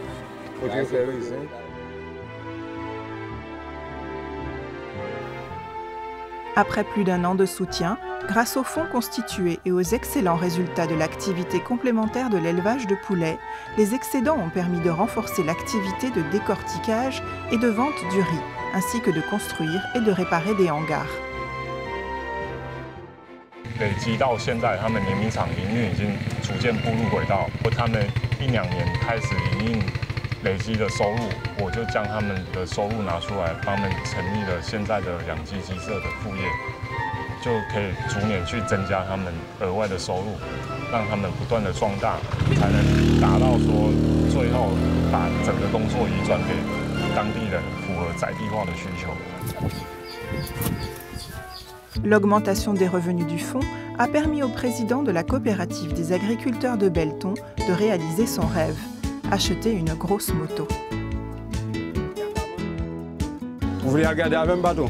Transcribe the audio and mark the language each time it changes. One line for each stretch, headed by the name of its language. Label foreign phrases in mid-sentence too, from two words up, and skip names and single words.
French: Après plus d'un an de soutien, grâce aux fonds constitués et aux excellents résultats de l'activité complémentaire de l'élevage de poulets, les excédents ont permis de renforcer l'activité de décortiquage et de vente du riz, ainsi que de construire et de réparer des hangars.
Chinese: 累积到现在，他们碾米厂营运已经逐渐步入轨道。他们1、2年开始营运累积的收入，我就将他们的收入拿出来，帮他们成立了现在的养鸡鸡舍的副业，就可以逐年去增加他们额外的收入，让他们不断的壮大，才能达到说最后把整个工作移转给当地人，符合在地化的需求。
French: L'augmentation des revenus du fonds a permis au président de la coopérative des agriculteurs de Belleton de réaliser son rêve, acheter une grosse moto. Vous voulez regarder avec un bateau?